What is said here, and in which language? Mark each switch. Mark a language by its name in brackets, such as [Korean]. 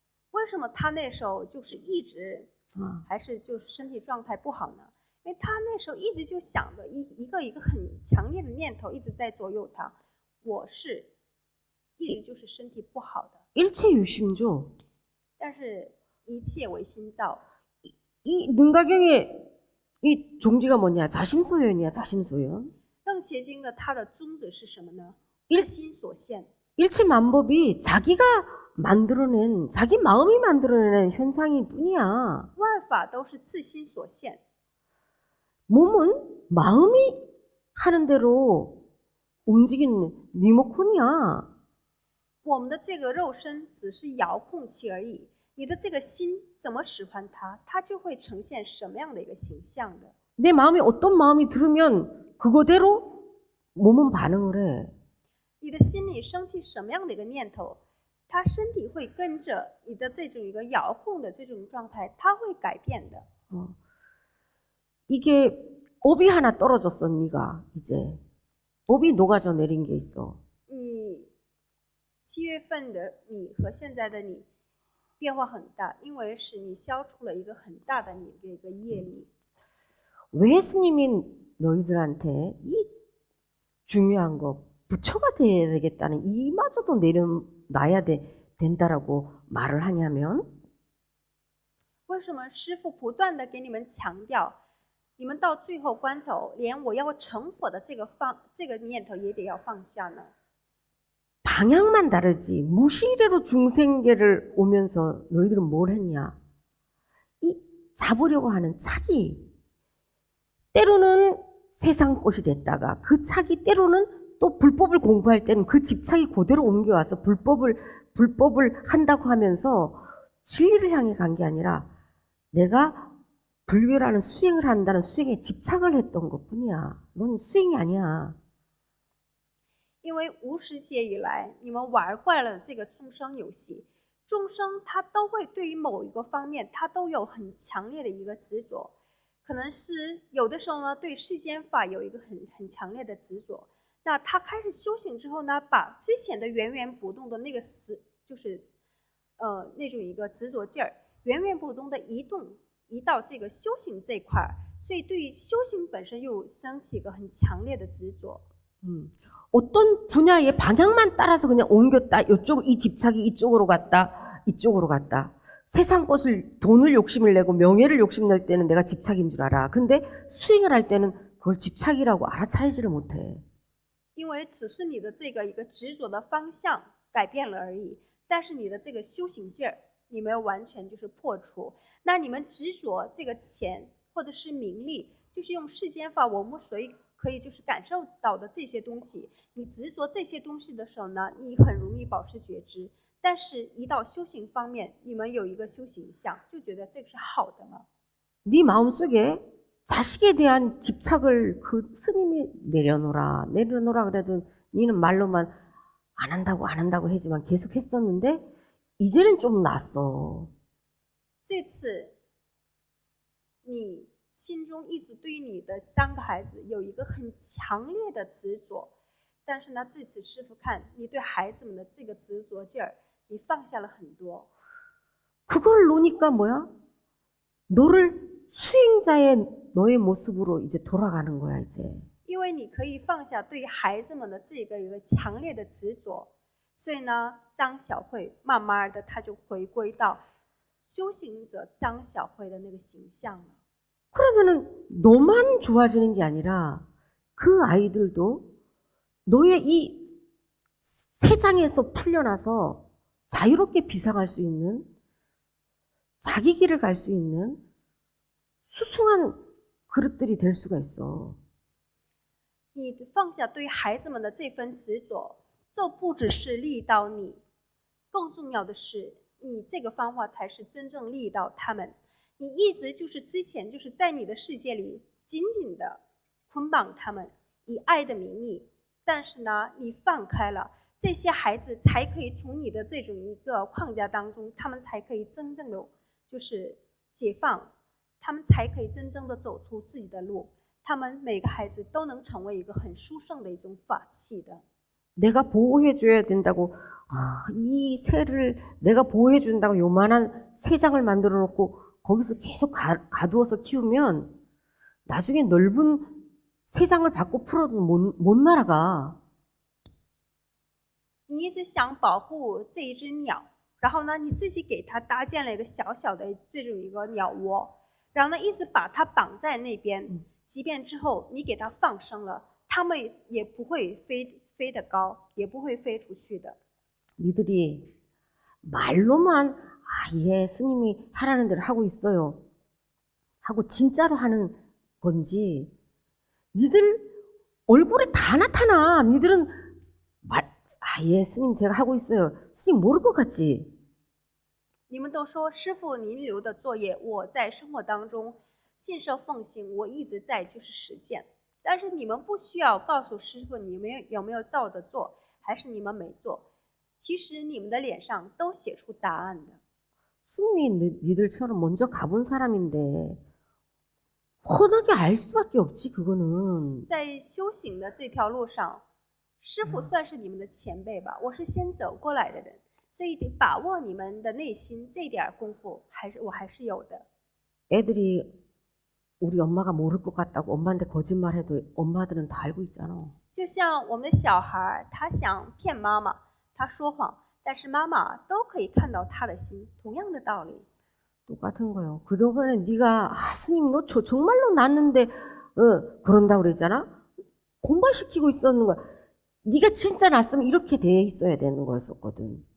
[Chinese] 为什么他那时候就是一直还是就是身体状态不好呢？因为他那时候一直就想着一个很强烈的念头一直在左右他，我是一直就是身体不好的。 [Korean] 일체 유심조. [Chinese] 但是一切为心造。 [Korean] 이 능가경의 이 종지가 뭐냐? 자심소연이야, 자심소연. [Chinese] 楞伽经的它的宗旨是什么呢？ 일 自心所现。 [Korean] 일치만법이 자기가 만들어낸, 자기 마음이 만들어낸 현상일 뿐이야. [Chinese] 万法都是自心所现， [Korean] 몸은 마음이 하는 대로 움직이는 리모컨이야. [Chinese] 我们的这个肉身只是遥控器而已。你的这个心怎么使唤它，它就会呈现什么样的一个形象的。 [Korean] 내 마음에 어떤 마음이 들으면 그거대로 몸은 반응을 해. [Chinese] 你的心里升起什么样的一个念头，它身体会跟着你的这种一个遥控的这种状态，它会改变的。 [Korean] 이게 업이 하나 떨어졌어, 네가 이제. 업이 녹아져 내린 게 있어. [Chinese] 你7月份的你和现在的你变化很大，因为是你消除了一个很大的你的一个业力。 [Korean] 왜 스님이 너희들한테 이 중요한 거 부처가 돼야 되겠다는 이마저도 내려놔야 된다라고 말을 하냐면 [Chinese] 为什么师父不断的给你们强调，你们到最后关头，连我要成佛的这个念头也得要放下呢？ [Korean] 방향만 다르지 무시대로 중생계를 오면서 너희들은 뭘 했냐? 이 잡으려고 하는 착이 때로는 세상 것이 됐다가 그 착이 때로는 또 불법을 공부할 때는 그 집착이 그대로 옮겨와서 불법을 한다고 하면서 진리를 향해 간 게 아니라 내가 불교라는 수행을 한다는 수행에 집착을 했던 것뿐이야. 넌 수행이 아니야. [Chinese] 因为无始劫以来，你们玩惯了这个众生游戏，众生他都会对于某一个方面，他都有很强烈的一个执着，可能是有的时候呢，对世间法有一个很强烈的执着。那他开始修行之后呢，把之前的源源不动的那个就是那种一个执着劲儿，源源不动的移到这个修行这块儿，所以对于修行本身又升起一个很强烈的执着。 [Korean] 어떤 분야의 방향만 따라서 그냥 옮겼다. 이 집착이 이쪽으로 갔다. 이쪽으로 갔다. 세상 것을 돈을 욕심을 내고 명예를 욕심낼 때는 내가 집착인 줄 알아. 근데 수행을 할 때는 그걸 집착이라고 알아차리지를 못해. [Chinese] 因为只是你的这个一个执着的方向改变了而已，但是你的这个修行劲儿，你没有完全就是破除。那你们执着这个钱或者是名利，就是用世间法，我们所以可以就是感受到的这些东西，你执着这些东西的时候呢，你很容易保持觉知。但是，一到修行方面，你们有一个修行相，就觉得这个是好的了。 [Korean] 네 마음속에 자식에 대한 집착을 그 스님이 내려놓으라 그래도 니는 말로만 안 한다고 하지만 계속 했었는데 이제는 좀 낫어. [Chinese] 这次你心中一直对于你的3个孩子有一个很强烈的执着，但是呢，这次师父看你对孩子们的这个执着劲儿，你放下了很多。 [Korean] 그걸 놓으니까 뭐야? 너를 수행자의 너의 모습으로 이제 돌아가는 거야 이제. [Chinese] 因为你可以放下对于孩子们的这个一个强烈的执着，所以呢，张小慧慢慢的他就回归到修行者张小慧的那个形象了。 [Korean] 그러면은 너만 좋아지는 게 아니라 그 아이들도 너의 이 세상에서 풀려나서 자유롭게 비상할 수 있는 자기 길을 갈 수 있는 수승한 그릇들이 될 수가 있어. [Chinese] 你放下对孩子们的这份执着，这不只是利益到你，更重要的是，你这个方法才是真正利益到他们。你一直就是之前就是在你的世界里紧紧的捆绑他们，以爱的名义，但是呢，你放开了，这些孩子才可以从你的这种一个框架当中，他们才可以真正的就是解放，他们才可以真正的走出自己的路。他们每个孩子都能成为一个很殊胜的一种法器的。 [Korean] 내가 보호해줘야 된다고 이 새를 내가 보호해준다고 요만한 새장을 만들어 놓고 거기서 계속 가두어서 키우면 나중에 넓은 새장을 받고 풀어도 못 날아가. [Chinese] 你一直想保护这一只鸟，然后呢，你自己给它搭建了一个小小的这种一个鸟窝。然后呢一直把他绑在那边，即便之后你给他放生了，他们也不会飞得高，也不会飞出去的。 [Korean] 니들이 말로만 예, 스님이 하라는 대로 하고 있어요. 하고 진짜로 하는 건지 니들 얼굴에 다 나타나. 니들은 예, 스님 제가 하고 있어요. 스님 모를 것 같지? [Chinese] 你们都说师父您留的作业，我在生活当中信受奉行，我一直在就是实践。但是你们不需要告诉师父你们有没有照着做，还是你们没做。其实你们的脸上都写出答案的。 [Korean] 스님이 니들처럼 먼저 가본 사람인데 훤하게 알 수밖에 없지 그거는. [Chinese] 在修行的这条路上，师父算是你们的前辈吧，我是先走过来的人，所以得把握你们的内心这点功夫，我还是有的。 [Korean] 애들이 우리 엄마가 모를 것 같다고 엄마한테 거짓말해도 엄마들은 다 알고 있잖아. [Chinese] 就像我们的小孩，他想骗妈妈，他说谎，但是妈妈都可以看到他的心，同样的道理。 [Korean] 똑같은 거예요. 그동안에 네가 스님 너 정말로 났는데 그런다고 그랬잖아. 공부시키고 있었는 거야. 네가 진짜 났으면 이렇게 돼 있어야 되는 거였었거든.